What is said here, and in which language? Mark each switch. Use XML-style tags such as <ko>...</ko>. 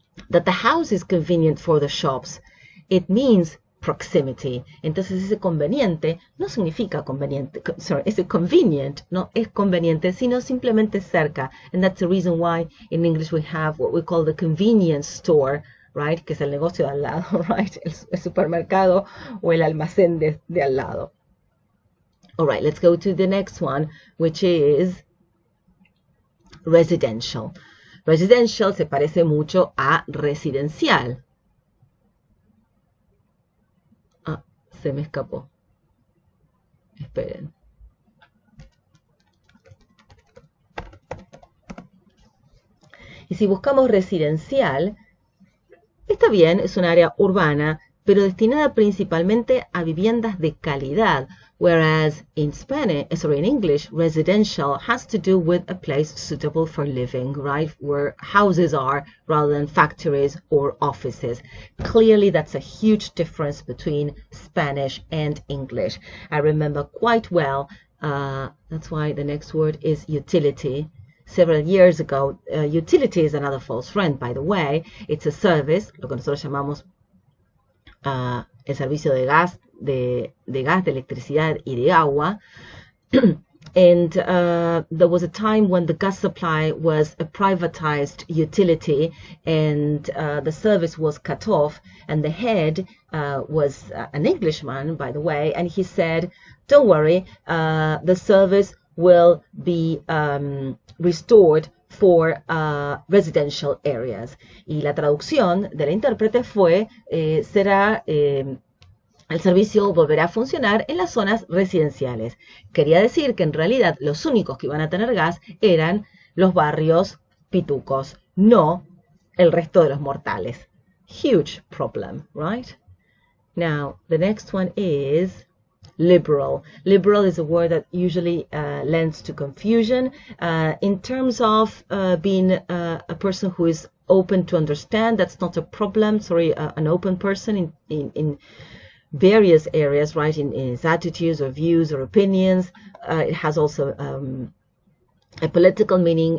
<en>That the house is convenient for the shops. It means proximity.</en> <es>Entonces ese conveniente no significa conveniente, sorry, ese convenient no es conveniente, sino simplemente cerca.</es> <en>And that's the reason why in English we have what we call the convenience store, right?</en> <es>Que es el negocio de al lado, right? El supermercado o el almacén de al lado.</es> <en>All right, let's go to the next one, which is residential.</en> <es>Residential se parece mucho a residencial. Ah, se me escapó. Esperen. Y si buscamos residencial, está bien, es un área urbana, pero destinada principalmente a viviendas de calidad,</es> <en>whereas in English, residential has to do with a place suitable for living, right, where houses are rather than factories or offices. Clearly, that's a huge difference between Spanish and English. I remember quite well, that's why the next word is utility. Several years ago, utility is another false friend, by the way. It's a service,</en> <es>lo que nosotros llamamos el servicio de gas, de electricidad y de agua.</es> <en>And there was a time when the gas supply was a privatized utility, and the service was cut off, and the head was an Englishman, by the way, and he said, don't worry, the service will be restored for residential areas.</en> <es>Y la traducción de la intérprete fue, el servicio volverá a funcionar en las zonas residenciales. Quería decir que en realidad los únicos que iban a tener gas eran los barrios pitucos, no el resto de los mortales.</es> <en>Huge problem, right? Now, the next one is liberal. Liberal is a word that usually lends to confusion in terms of being a person who is open to understand. That's not a problem. Sorry, an open person in various areas, right? In his attitudes or views or opinions. It has also a political meaning.</en>